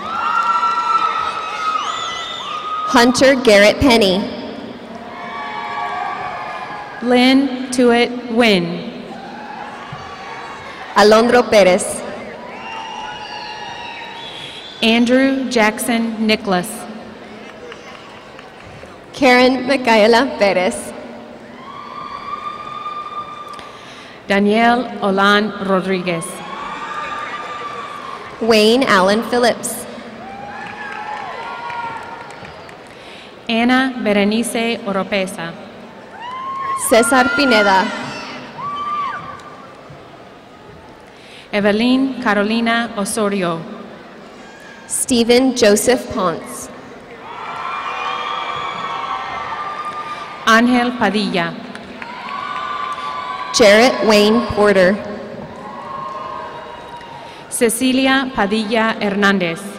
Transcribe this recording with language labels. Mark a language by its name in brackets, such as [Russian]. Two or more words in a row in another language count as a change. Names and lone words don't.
[English] Hunter Garrett Penny. Lynn Tuitt Wynn. Alondro Perez. Andrew Jackson Nicholas. Karen Micaela Perez. Danielle Olan Rodriguez. Wayne Allen Phillips. Ana Berenice Oropesa. Cesar Pineda. Evelyn Carolina Osorio. Stephen Joseph Ponce. Angel Padilla. Jarrett Wayne Porter. Cecilia Padilla Hernandez.